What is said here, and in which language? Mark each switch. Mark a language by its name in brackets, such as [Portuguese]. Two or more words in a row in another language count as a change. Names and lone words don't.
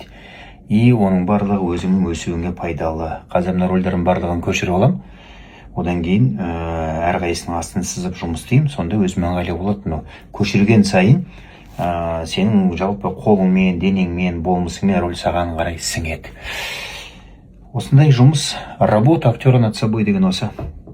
[Kazakh] И оның барлығы өзіңнің өсуіңе пайдалы. Қазір мына рөлдердің барлығын көшіріп аламын. Одан кейін әрқайсының астын сызып жұмыс істеймін. Сонда өзіме ыңғайлы болады. Көшірген сайын сенің жалпы қолыңмен, денеңмен, болмысыңмен рөл саған қарай сіңеді. Осындай жұмыс, [Russian] работа актера над собой [Kazakh] деген осы.